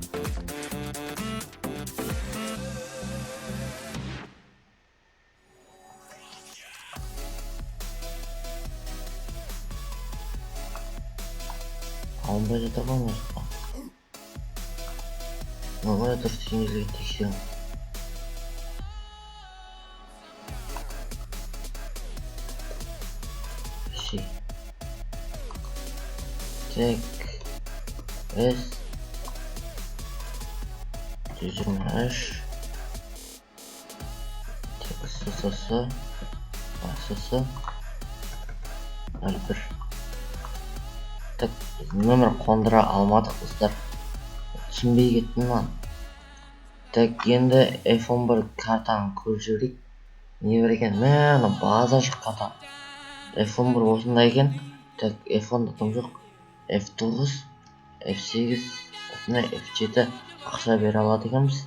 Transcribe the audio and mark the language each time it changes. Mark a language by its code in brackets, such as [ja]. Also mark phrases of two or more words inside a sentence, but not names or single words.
[kk] Алынбай жатыр ғой мына жаққа. Мына дұрыс теңізге тексерем. Так, С 123. Так, ССС 01. Так, нөмір қондыра алмадық достар. Түсінбей кеттім lan. Так, енді F11 картаны көріп жіберейік. Не бар екен? Мә, база шыққата. F11 осындай екен. Так, F10 тым жоқ. F9, F8, F7 ақша бере алады екенбіз.